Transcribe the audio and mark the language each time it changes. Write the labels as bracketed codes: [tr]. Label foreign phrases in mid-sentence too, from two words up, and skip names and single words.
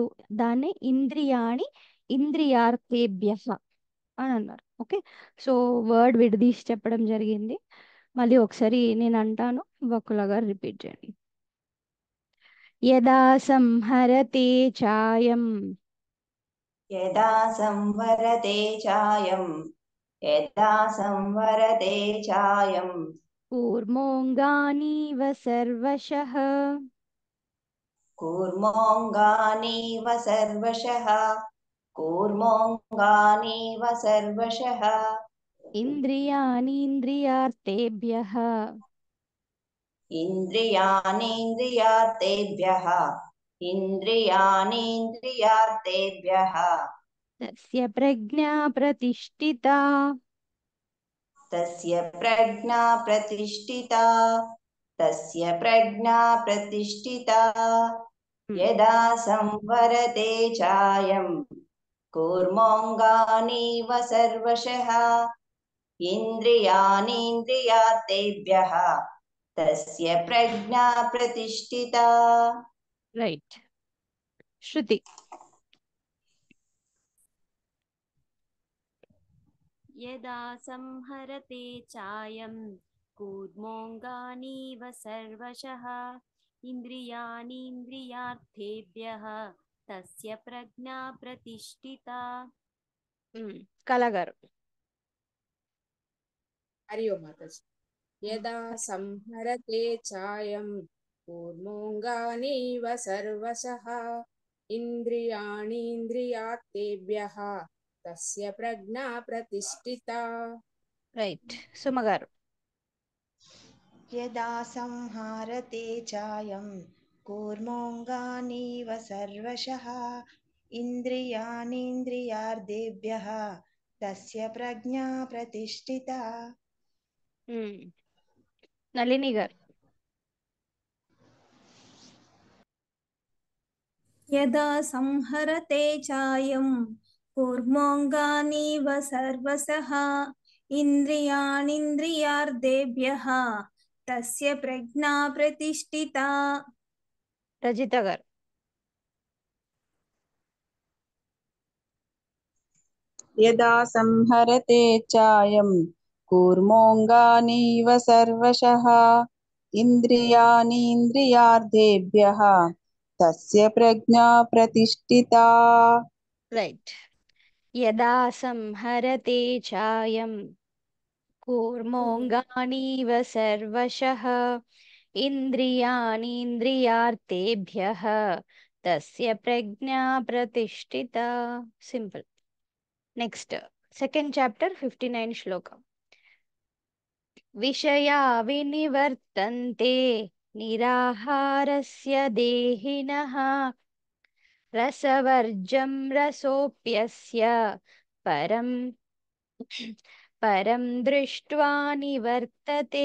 [te] దాన్ని ఇంద్రియార్థేభ్యః అని అన్నారు. [en] okay, so word [te] విడదీసి చెప్పడం జరిగింది. మళ్ళీ ఒకసారి నేను అంటాను, వకుల గారు రిపీట్ చేయండి. [sa] యదా సంహరతే చాయం यदा संवरते चायं यदा संवरते चायं కూర్మోంగానీవ సర్వశః कूर्मोऽङ्गानीव सर्वशः कूर्मोऽङ्गानीव सर्वशः ఇంద్రియాణీంద్రియార్థేభ్యః इन्द्रियाणीन्द्रियार्थेभ्यः इन्द्रियाणीन्द्रियार्थेभ्यः తస్య ప్రజ్ఞా ప్రతిష్ఠితా. तस्य प्रज्ञा प्रतिष्ठिता तस्य प्रज्ञा प्रतिष्ठिता यदा संवरते चायं कूर्मोऽङ्गानीव सर्वशः इन्द्रियाणीन्द्रियार्थेभ्यः तस्य प्रज्ञा प्रतिष्ठिता. [te] రైట్. శృతి. [sa] यदा संहरते चायं कूर्मोऽङ्गानीव सर्वशः इन्द्रियाणीन्द्रियार्थेभ्यः तस्य प्रज्ञा प्रतिष्ठिता. [te] కళగారు. [hi] हरि ओम माताजी. [sa] यदा संहरते चायं कूर्मोऽङ्गानीव सर्वशः इन्द्रियाणीन्द्रियार्थेभ्यः तस्य प्रज्ञा प्रतिष्ठिता. [te] రైట్. సుమగారు. [sa] यदा संहारते चायं कूर्मोऽङ्गानीव सर्वशः इन्द्रियाणीन्द्रियार्थेभ्यः तस्य प्रज्ञा प्रतिष्ठिता. [te] నళిని గారు. [sa] यदा संहरते चायं कूर्मोऽङ्गानीव सर्वशः इन्द्रियाणीन्द्रियार्थेभ्यः तस्य प्रज्ञा प्रतिष्ठिता. [te] రజిత గారు. [sa] यदा संहरते चायं कूर्मोऽङ्गानीव सर्वशः इन्द्रियाणीन्द्रियार्थेभ्यः तस्य प्रज्ञा प्रतिष्ठिता. [te] రైట్. [sa] यदा संहरते चायं कूर्मोऽङ्गानीव सर्वशः इन्द्रियाणीन्द्रियार्थेभ्यः तस्य प्रज्ञा प्रतिष्ठिता. [te] సింపుల్. [en] next second chapter [te] 59 శ్లోకం. [sa] విషయా వినివర్తంతే నిరాహారస్య దేహినః రసవర్జం రసోప్యస్య పరం పరం దృష్ట్వా నివర్తతే.